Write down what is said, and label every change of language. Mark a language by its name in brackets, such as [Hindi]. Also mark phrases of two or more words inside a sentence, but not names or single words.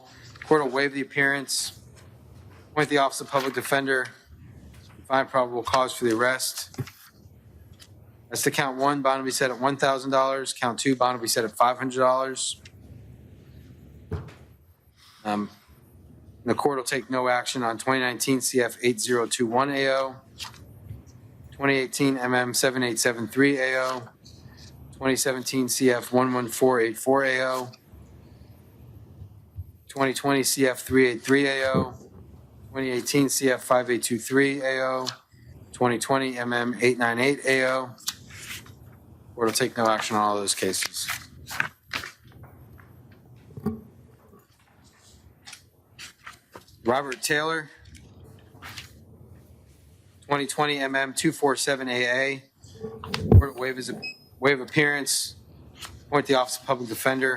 [English] Court will waive the appearance, appoint the Office of Public Defender, find probable cause for the arrest. As to count one, bond will be set at $1,000. Count two, bond will be set at $500. The court will take no action on 2019 CF 8021 AO, 2018 MM 7873 AO, 2017 CF 11484 AO, 2020 CF 383 AO, 2018 CF 5823 AO, 2020 MM 898 AO. Court will take no action on all those cases. Robert Taylor, 2020 MM 247 AA. Court waive appearance, appoint the Office of Public Defender.